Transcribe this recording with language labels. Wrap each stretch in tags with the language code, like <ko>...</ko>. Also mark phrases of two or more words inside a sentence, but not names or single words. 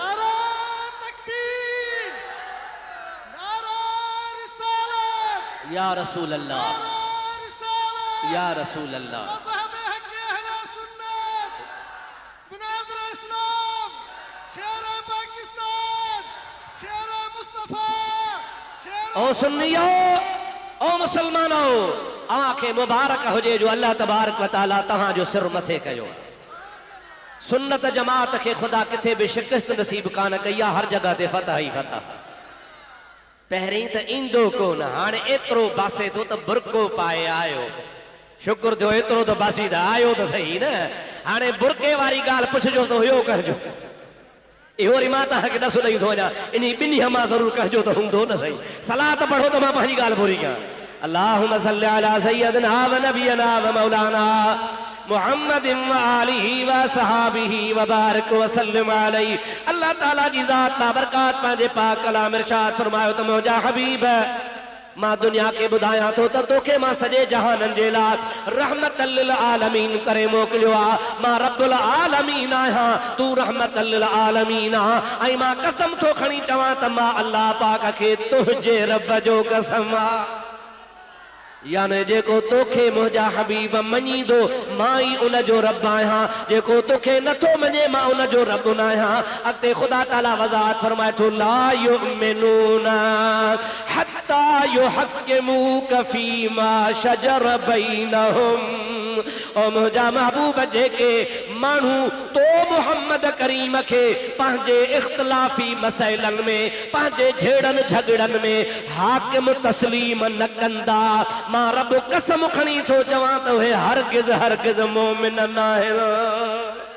<ar>يا رسول الله، يا رسول الله.</ar> <sd>ओ सुन्नियो, ओ मुसलमानो, आंखें मुबारक हुजे जो</sd> <ar>الله تبارك وتعالى</ar> <sd>तव्हां जो सिर मथे कयो। सुन्नत जमात के खुदा किथे भी शिकस्त नसीब कान कई आहे, हर जगह ते फतह ही फतह। पहिरीं त ईंदो कोन, हाणे एतिरो बासे थो त बुरको पाए आयो। शुक्र थियो एतिरो त बासी त आयो त सही न। हाणे बुरके वारी ॻाल्हि पुछजो त हुयो कहजो। इहो वरी मां तव्हांखे ॾसो ॾेई थो वञा, इन ॿिन्ही मां ज़रूरु कहजो त हूंदो न सही। सलात पढ़ो त मां पंहिंजी ॻाल्हि पूरी कयां।</sd> <ar>اللهم صل على سيدنا ونبينا ومولانا محمد وآله وصحبه وبارك وسلم عليه.</ar> <sd>अल्लाह ताला जी ज़ात बाबरकात पंहिंजे पाक कलाम इरशाद फरमायो त मुंहिंजा हबीब, मां दुनिया के बुधाया तो तोखे मां सॼे जहाननि जे लाइ</sd> <ar>رحمة للعالمين</ar> <sd>करे मोकिलियो आहे। मां</sd> <ar>رب العالمين</ar> <sd>आहियां, तू</sd> <ar>رحمة للعالمين</ar> <sd>आ। ऐं मां कसम थो खणी चवां त मां अल्लाह पाक खे तुंहिंजे रब जो कसम आहे। यानी जेको तोखे मुंहिंजा हबीब मञींदो, मां ई उन जो रब आहियां। जेको तोखे नथो मञे, मां उन जो रब न आहियां। अॻिते ख़ुदा ताला वज़ाहत फरमाए थो,</sd> <ar>لا يؤمنون حتى يحكموك فيما شجر بينهم.</ar> <sd>ओ मुंहिंजा महबूब, जेके माण्हू तो मुहम्मद करीम खे पंहिंजे इख्तिलाफ़ी मसइलनि में, पंहिंजे झेड़नि झगड़नि में हाकिम तस्लीम न कंदा, मां रब कसम खणी थो चवां त उहे हरगिज़ हरगिज़ मोमिन न आहिनि।</sd>